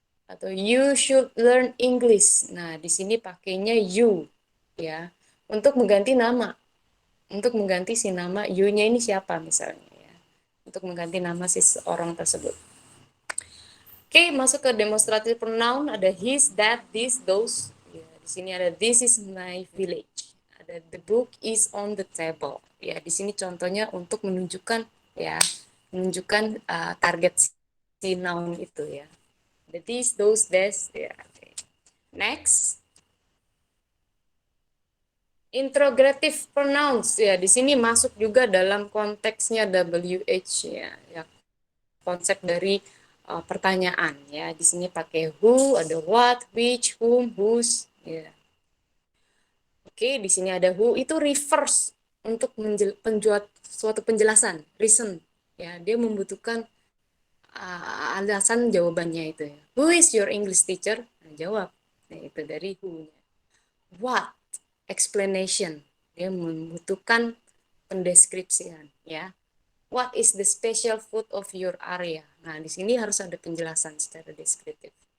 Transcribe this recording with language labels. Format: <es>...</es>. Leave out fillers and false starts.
<en>Atau you should learn English.</en> <id>Nah, di sini pakainya you ya. Untuk mengganti nama. Untuk mengganti si nama you-nya ini siapa misalnya ya. Untuk mengganti nama si orang tersebut. Oke, masuk ke demonstrative pronoun ada his, that, this, those. Ya, di sini ada</id> <en>this is my village. Ada the book is on the table.</en> <id>Ya, di sini contohnya untuk menunjukkan ya, menunjukkan target si noun itu ya.</id> <en>The this, those, this. Ya. Okay. Next.</en> <id>Interrogative pronouns ya, di sini masuk juga dalam konteksnya WH ya. Ya, konsep dari pertanyaan ya. Di sini pakai who, ada what, which, whom, whose ya. Oke, di sini ada who itu refers untuk suatu penjelasan, reason ya. Dia membutuhkan alasan jawabannya itu ya.</id> <en>Who is your English teacher?</en> <id>Nah, jawab. Nah, itu dari who-nya. What? Explanation. Dia membutuhkan pendeskripsian ya.</id> <en>what is the special food of your area?</en> <id>Nah, di sini harus ada penjelasan secara deskriptif.</id>